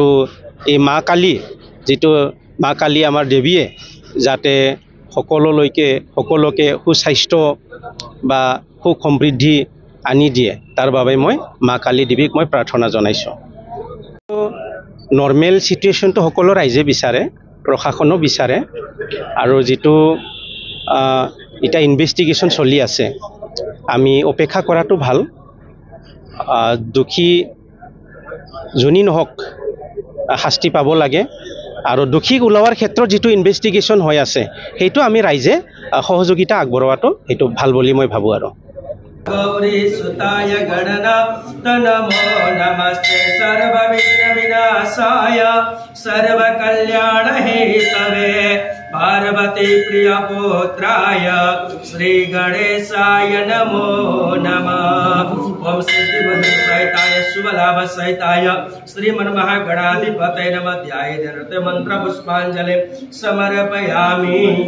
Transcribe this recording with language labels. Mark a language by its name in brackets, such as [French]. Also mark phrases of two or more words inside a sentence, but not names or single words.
[Assamese] এই মা কালী যেটো মা কালী আমাৰ দেৱীয়ে যাতে সকলোকে সুস্বাস্থ্য বা সুখ সমৃদ্ধি আনি দিয়ে তাৰ বাবে মই মা কালী দেৱীক মই প্ৰাৰ্থনা জনাইছো [English] normal situationটো [Assamese] সকলো ৰাইজে বিচাৰে প্ৰশাসনো বিচাৰে আৰু যেটো এটা ইনভেষ্টিগেশ্যন চলি আছে আমি অপেক্ষা কৰাটো ভাল দুখী জনী নহক শাস্তি পাব লাগে আৰু দুখীক ওলাৱাৰ ক্ষেত্ৰত যেটো ইনভেষ্টিগেশ্যন হৈ আছে হেতু আমি ৰাইজে সহযোগিতা আগবঢ়োৱাটো হেতু ভাল বুলি মই ভাবো আৰু [Sanskrit] गौरी सुताय गणना तनमो नमस्ते सर्व विघ्न विनाशाय सर्व कल्याण हेतवे पार्वती प्रिय पुत्राय श्री गणेशाय नमो नमः ओम सिद्धि बुद्धि सहिताय शुभ लाभ सहिताय श्रीमन् महागणाधिपतये नमः ध्यायेत् मंत्र पुष्पांजलि समर्पयामि।